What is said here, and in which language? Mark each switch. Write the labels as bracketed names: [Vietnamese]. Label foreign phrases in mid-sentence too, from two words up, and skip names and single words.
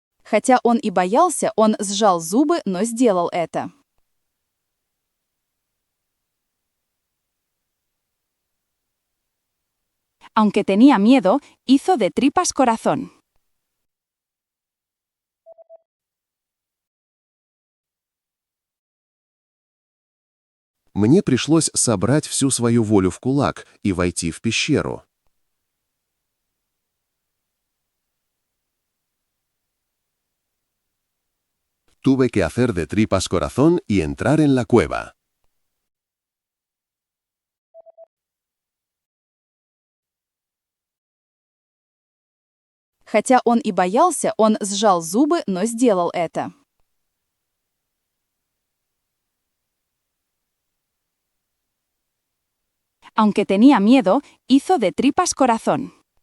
[Russian] Хотя он и боялся, он сжал зубы, но сделал это. [Spanish] Aunque tenía miedo, hizo de tripas corazón. [Russian] Мне пришлось собрать всю свою волю в кулак и войти в пещеру. [Spanish] Tuve que hacer de tripas corazón y entrar en la cueva. [Russian] Хотя он и боялся, он сжал зубы, но сделал это. [Spanish] Aunque tenía miedo, hizo de tripas corazón.